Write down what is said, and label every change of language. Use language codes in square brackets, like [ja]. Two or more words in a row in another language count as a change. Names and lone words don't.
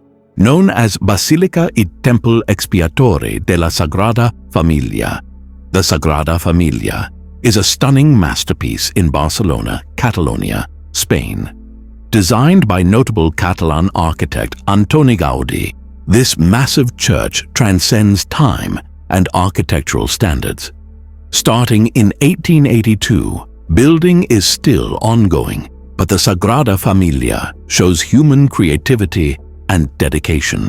[en] Known as Basílica y Temple Expiatory de la Sagrada Família, the Sagrada Família is a stunning masterpiece in Barcelona, Catalonia, Spain. Designed by notable Catalan architect Antoni Gaudí, this massive church transcends time and architectural standards. Starting in 1882, building is still ongoing, but the Sagrada Família shows human creativity and dedication.